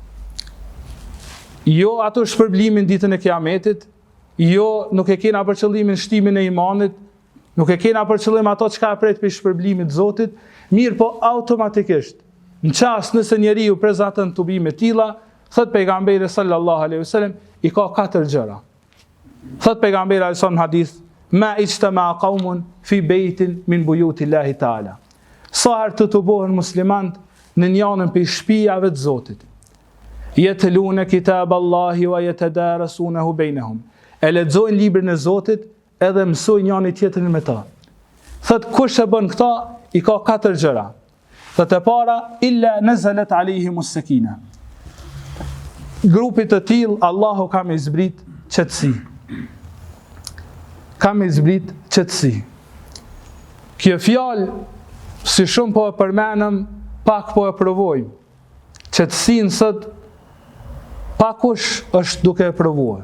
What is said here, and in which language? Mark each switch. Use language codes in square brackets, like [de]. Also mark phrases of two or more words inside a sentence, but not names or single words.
[sq] Jo ato shpërblimin ditën e Kiametit, jo nuk e kena për qëllimin shtimin e imanit, nuk e kena për qëllim ato çka pret për shpërblimit të Zotit, mirë po automatikisht, në çast nëse njeriu prezantën tubime tilla, thot pejgamberi [ar] صلى الله عليه وسلم [sq] i ka 4 gjëra. Thot pejgamberi [ar] عليه وسلم حديث ما اجتمع قوم في بيت من بيوت الله تعالى. [sq] Sa herë të tubohen muslimanët në njënën për shpijave të Zotit. [ar] يتلون كتاب الله ويتدارسونه بينهم. [sq] E lexojnë librin e Zotit edhe mësojnë njëri tjetrin me ta. Thot kush e bën këta i ka 4 gjëra. Thot e para [ar] إلا نزلت عليهم السكينة. [sq] Grupit të tillë Allahu ka me zbrit qetësi. Ka me zbrit qetësi. Kjo fjalë si shumë po e përmenëm, pak po e provojmë. Qetësinë sot pakush është duke e provuar.